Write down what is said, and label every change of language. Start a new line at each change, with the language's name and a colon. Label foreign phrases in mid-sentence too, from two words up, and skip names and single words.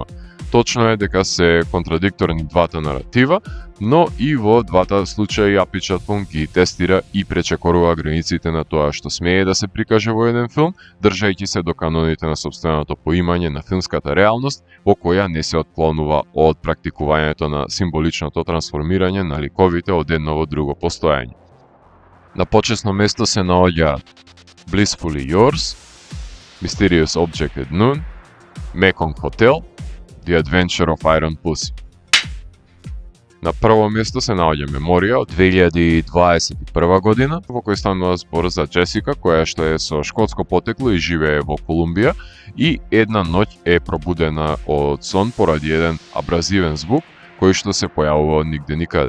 Macedonian: Точно е дека се контрадикторни двата наратива, но и во двата случаи Апи Чатпонг ги тестира и пречекорува границите на тоа што смее да се прикаже во еден филм, држајќи се до каноните на сопственото поимање на филмската реалност, во која не се отклонува од практикувањето на символичното трансформирање на ликовите од едно во друго постоење. На почесно место се наоѓа Blissfully Yours, Mysterious Object at Noon, Mekong Hotel, The Adventure of Iron Pussy. На прво место се наоѓа Меморија од 2021 година, во кој станува збор за Джесика, која што е со шкотско потекло и живее во Колумбија и една ноќ е пробудена од сон поради еден абразивен звук кој што се појавува од нигде никаде.